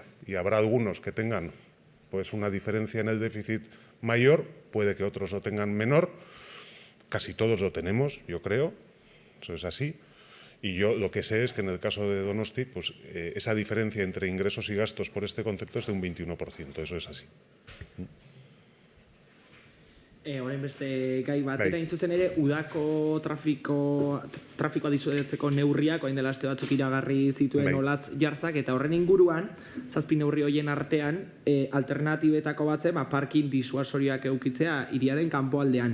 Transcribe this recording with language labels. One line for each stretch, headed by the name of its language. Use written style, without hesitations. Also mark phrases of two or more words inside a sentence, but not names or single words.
Spanish: Y habrá algunos que tengan pues una diferencia en el déficit mayor, puede que otros lo tengan menor. Casi todos lo tenemos, yo creo, eso es así. Y yo lo que sé es que en el caso de Donosti, pues esa diferencia entre ingresos y gastos por este concepto es de un 21%, eso es así.
Basque: Orain beste gai batera, zuzen ere, udako trafikoa disuatzeko neurriak, orain dela aste batzuk iragarri zituen Olatz Jarzak, eta horren inguruan, 7 neurri horien artean, alternatibetako batzen, parkin disuasorioak eukitzea hiriaren kanpoaldean.